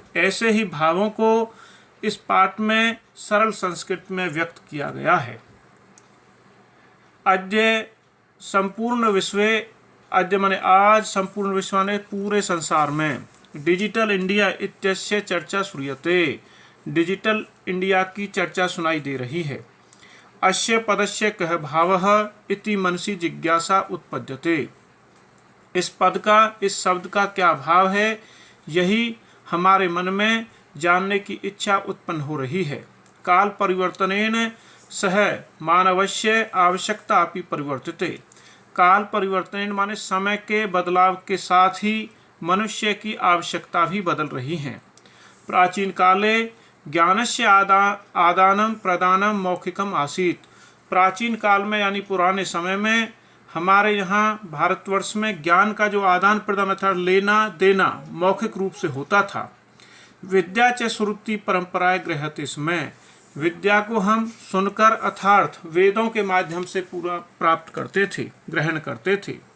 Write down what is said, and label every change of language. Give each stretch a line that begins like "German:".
Hindi: ऐसे ही भावों को इस पाठ में सरल संस्कृत में व्यक्त किया गया है। अद्य संपूर्ण विश्व, अद्य माने आज, संपूर्ण विश्व ने पूरे संसार में डिजिटल इंडिया
Sanskrit: इत्यस्य चर्चा श्रूयते।
Hindi: डिजिटल इंडिया की चर्चा सुनाई दे रही है।
Sanskrit: अस्य पदस्य कः भावः इति मनसि जिज्ञासा उत्पद्यते।
Hindi: इस पद का, इस शब्द का क्या भाव है, यही हमारे मन में जानने की इच्छा उत्पन्न हो रही है।
Sanskrit: काल परिवर्तनेन सह मानवस्य आवश्यकता अपि परिवर्तिते।
Hindi: काल परिवर्तन माने समय के बदलाव के साथ ही मनुष्य की आवश्यकता भी बदल रही है।
Sanskrit: प्राचीन काले ज्ञानस्य आदानं प्रदानं मौखिकम आसीत्।
Hindi: प्राचीन काल में यानी पुराने समय में हमारे यहाँ भारतवर्ष में ज्ञान का जो आदान प्रदान अर्थात लेना देना मौखिक रूप से होता था।
Sanskrit: विद्या च श्रुति परंपराएं गृह्यते स्म।
Hindi: विद्या को हम सुनकर अर्थात वेदों के माध्यम से पूरा प्राप्त करते थे, ग्रहण करते थे।